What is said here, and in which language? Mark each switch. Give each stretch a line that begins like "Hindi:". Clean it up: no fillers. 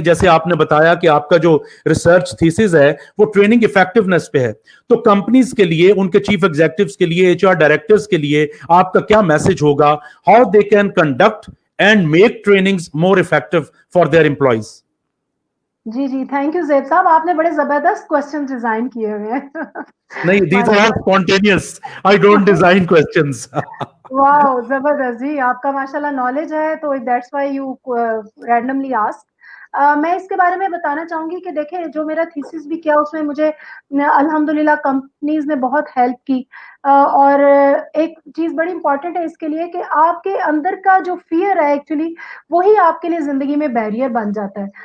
Urdu: جیسے آپ نے بتایا کہ آپ کا جو ریسرچ تھیسز ہے وہ ٹریننگ افیکٹونیس پہ ہے, تو کمپنیز کے لیے, ان کے چیف ایگزیکٹوز کے لیے, HR ڈائریکٹرز کے لیے آپ کا کیا میسج ہوگا,
English: How they can conduct and make trainings more effective for their employees?
Urdu: جی جی thank you زیب صاحب, آپ نے بڑے زبردست کوسچن ڈیزائن کیے ہوئے ہیں.
English: نہیں, these are all spontaneous. I don't design questions.
Urdu: واو زبردست جی, آپ کا ماشاءاللہ نالج ہے تو
English: That's why you randomly ask.
Urdu: میں اس کے بارے میں بتانا چاہوں گی کہ دیکھیں جو میرا تھیسس بھی کیا اس میں مجھے الحمدللہ کمپنیز نے بہت ہیلپ کی. اور ایک چیز بڑی امپورٹنٹ ہے اس کے لیے کہ آپ کے اندر کا جو فیئر ہے ایکچولی وہی آپ کے لیے زندگی میں بیریئر بن جاتا ہے.